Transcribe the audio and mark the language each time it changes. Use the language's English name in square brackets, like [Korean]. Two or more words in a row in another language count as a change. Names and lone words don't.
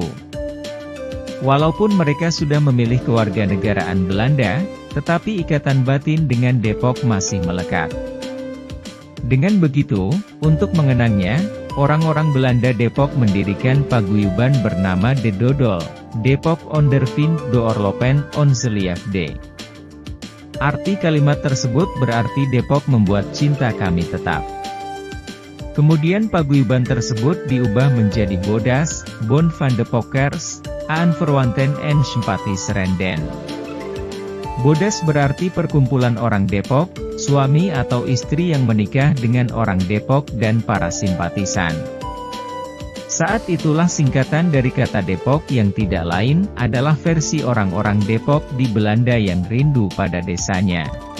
[Indonesian] Walaupun mereka sudah memilih kewarganegaraan Belanda, tetapi ikatan batin dengan Depok masih melekat. Dengan begitu, untuk mengenangnya, orang-orang Belanda Depok mendirikan paguyuban bernama De Dodol, Depok ondervind doorlopen onze liefde. Arti kalimat tersebut berarti Depok membuat cinta kami tetap. Kemudian paguyuban tersebut diubah menjadi Bodas, Bond van de Pokkers, aan Verwanten en Sympathiserenden. Bodas berarti perkumpulan orang Depok, suami atau istri yang menikah dengan orang Depok dan para simpatisan. Saat itulah singkatan dari kata Depok yang tidak lain adalah versi orang-orang Depok di Belanda yang rindu pada desanya.